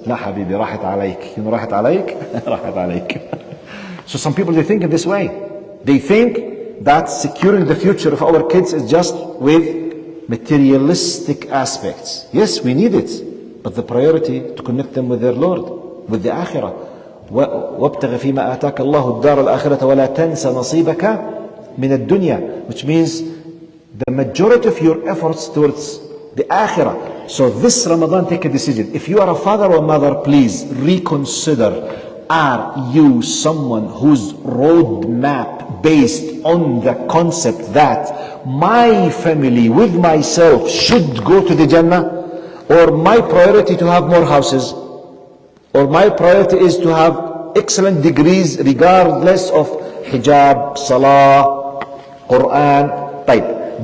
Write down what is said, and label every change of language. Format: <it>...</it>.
<ar>La habibi, rahat alayk. Rahat alayk? Rahat alayk.</ar> <en>So some people, they think in this way. They think that securing the future of our kids is just with materialistic aspects. Yes, we need it. But the priority to connect them with their Lord, with the akhirah.</en> <ar>وابتغ فيما آتاك الله الدار الآخرة ولا تنس نصيبك من الدنيا,</ar> <en>which means the majority of your efforts towards the akhirah. So this Ramadan, take a decision. If you are a father or mother, please reconsider. Are you someone whose roadmap based on the concept that my family with myself should go to the Jannah, or my priority to have more houses, or my priority is to have excellent degrees regardless of hijab, salah, Quran? Type.</en>